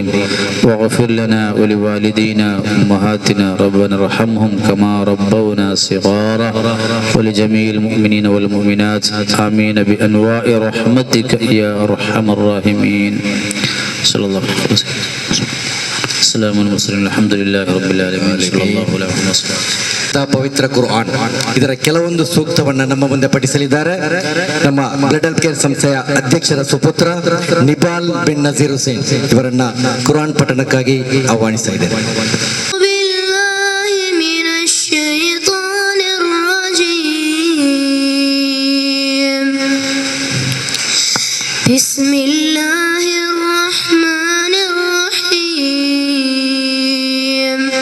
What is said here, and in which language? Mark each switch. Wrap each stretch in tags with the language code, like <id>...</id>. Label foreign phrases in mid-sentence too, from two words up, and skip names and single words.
<ar>واغفر لنا ولوالدينا وأمهاتنا ربنا ارحمهم كما ربونا صغارا ولجميع المؤمنين والمؤمنات آمين بأنواع رحمتك يا أرحم الراحمين. صلى الله عليه وسلم. السلام عليكم الحمد لله رب العالمين. صلى الله عليه وسلم.</ar> <kn>ಪವಿತ್ರ ಕುರ್ಆನ್ ಇದರ ಕೆಲವೊಂದು ಸೂಕ್ತವನ್ನು ನಮ್ಮ ಮುಂದೆ ಪಠಿಸಲಿದ್ದಾರೆ ನಮ್ಮ ಬ್ಲಡ್ ಹೆಲ್ತ್ ಕೇರ್ ಸಂಸ್ಥೆಯ ಅಧ್ಯಕ್ಷರ ಸುಪುತ್ರ ನಿಪಾಲ್ ಬಿನ್ ನಜೀರ್ ಹುಸೇನ್ ಇವರನ್ನ ಕುರ್ಆನ್ ಪಠಣಕ್ಕಾಗಿ ಆಹ್ವಾನಿಸ್ತಾ ಇದ್ದೇನೆ.</kn> <ar>بسم الله الرحمن الرحيم.</ar>